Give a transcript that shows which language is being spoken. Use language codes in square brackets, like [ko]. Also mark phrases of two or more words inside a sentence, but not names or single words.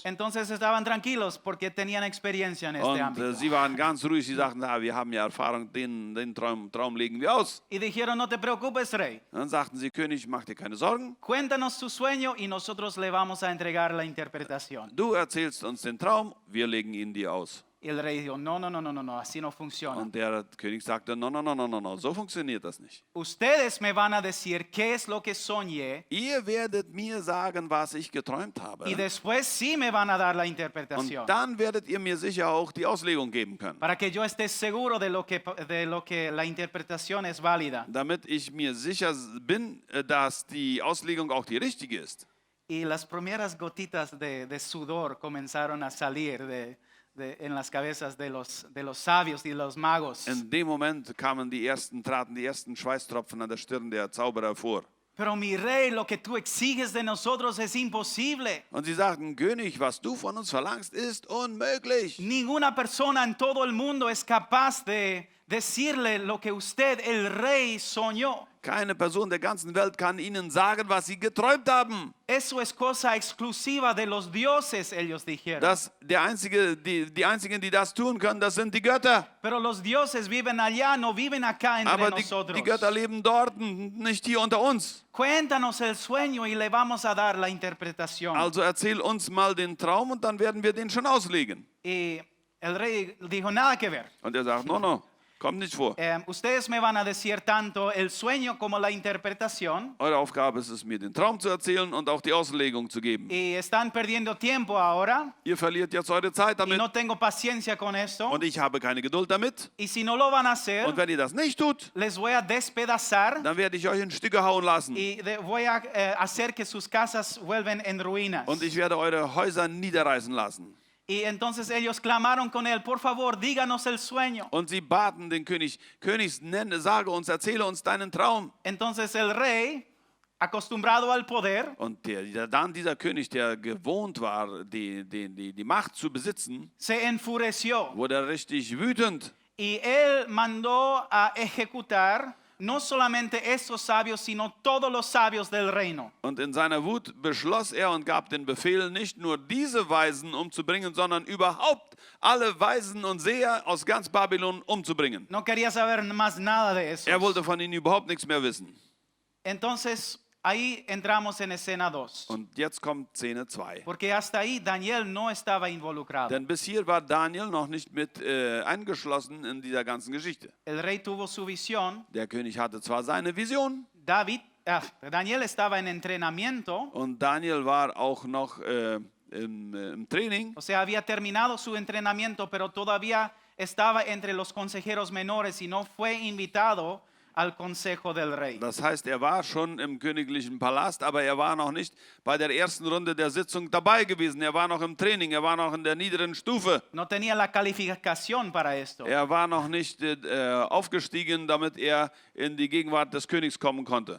[es] Entonces estaban tranquilos porque tenían experiencia en este [de] Und [es] ámbito. [de] sie waren ganz ruhig, sie sagten, wir haben ja Erfahrung, den Traum legen wir aus. [es] Y dijeron, no te preocupes, rey. [de] Dann sagten sie, König, mach dir keine Sorgen, [es] Cuéntanos tu sueño y nosotros le vamos a entregar la interpretación. [de] du erzählst uns den Traum, wir legen ihn dir aus. [es] Y el rey dijo, no, así no funciona. [de] Und der König sagte, no, so funktioniert das nicht. [es] Ustedes me van a decir qué es lo que soñé [de] Ihr werdet mir sagen, was ich geträumt habe. [es] y después sí me van a dar la interpretación. [de] Und dann werdet ihr mir sicher auch die Auslegung geben können. [es] Para que yo esté seguro de lo que la interpretación es válida. [de] Damit ich mir sicher bin, dass die Auslegung auch die richtige ist. [es] Y las primeras gotitas de sudor comenzaron a salir en las cabezas de los sabios y los magos. [de] In dem Moment traten die ersten Schweißtropfen an der Stirn der Zauberer vor. [es] Pero mi rey, lo que tú exiges de nosotros es imposible. [de] Und sie sagten, König, was du von uns verlangst, ist unmöglich. [es] Ninguna persona en todo el mundo es capaz de decirle lo que usted, el rey, soñó. [de] Keine Person der ganzen Welt kann ihnen sagen, was sie geträumt haben. [es] Eso es cosa exclusiva de los dioses, ellos dijeron. [de] Die einzigen, die das tun können, das sind die Götter. [es] Pero los dioses viven allá, no viven acá entre [de] Aber [es] nosotros. [de] die Götter leben dort, nicht hier unter uns. [es] Cuéntanos el sueño y le vamos a dar la interpretación. [de] Also erzähl uns mal den Traum und dann werden wir den schon auslegen. [es] Y el rey dijo, nada que ver. [de] Und er sagt, no, kommt nicht vor. [es] Ustedes me van a decir tanto el sueño como la interpretación. [de] Eure Aufgabe ist es, mir den Traum zu erzählen und auch die Auslegung zu geben. [es] Y están perdiendo tiempo ahora. [de] Ihr verliert jetzt eure Zeit [es] Y [de] damit [es] no tengo paciencia con esto. [de] und ich habe keine Geduld damit. [es] Y si no lo van a [de] Und [es] hacer, [de] wenn ihr das nicht tut, [es] les voy a despedazar [de] dann werde ich euch in Stücke hauen lassen. [es] y voy a hacer que sus casas vuelven en ruinas. [de] Und ich werde eure Häuser niederreißen lassen. [es] Y entonces ellos clamaron con él, por favor, díganos el sueño. [de] Und sie baten den König, sage uns, erzähle uns deinen Traum. [es] Entonces el rey, acostumbrado al poder, [de] Und dieser König, der gewohnt war, die Macht zu besitzen, [es] se enfureció [de] wurde richtig wütend. [es] y él mandó a ejecutar no solamente estos sabios, sino todos los sabios del reino. [de] Und in seiner Wut beschloss er und gab den Befehl, nicht nur diese Weisen umzubringen, sondern überhaupt alle Weisen und Seher aus ganz Babylon umzubringen. [es] No quería saber más nada de eso. [de] Er wollte von ihnen überhaupt nichts mehr wissen. [es] Entonces ahí entramos en escena 2. [de] Und jetzt kommt Szene 2. [es] Porque hasta ahí Daniel no estaba involucrado. [de] Denn bis hier war Daniel noch nicht mit eingeschlossen in dieser ganzen Geschichte. [es] El rey tuvo su visión. [de] Der König hatte zwar seine Vision [es] Daniel estaba en entrenamiento. [de] und Daniel war auch noch im Training. [es] O sea, había terminado su entrenamiento, pero todavía estaba entre los consejeros menores y no fue invitado al consejo del rey. [de] Das heißt, er war schon im königlichen Palast, aber er war noch nicht bei der ersten Runde der Sitzung dabei gewesen. Er war noch im Training, er war noch in der niederen Stufe. [es] No tenía la calificación para esto. [de] Er war noch nicht aufgestiegen, damit er in die Gegenwart des Königs kommen konnte.